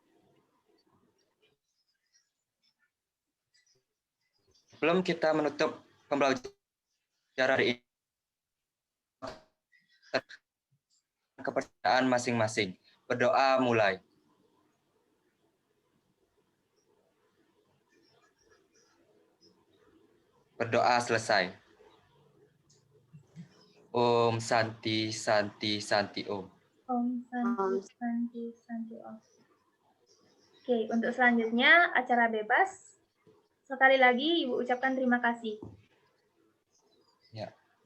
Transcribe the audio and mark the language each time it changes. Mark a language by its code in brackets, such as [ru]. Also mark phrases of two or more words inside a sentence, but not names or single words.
[id] Sebelum kita menutup pembelajaran hari ini, kepercayaan masing-masing. Berdoa mulai. Berdoa selesai. [sa] Om Santi Santi Santi Om. Om Santi Santi Santi Om. [id] Oke, untuk selanjutnya acara bebas. Sekali lagi Ibu ucapkan terima kasih. Ya.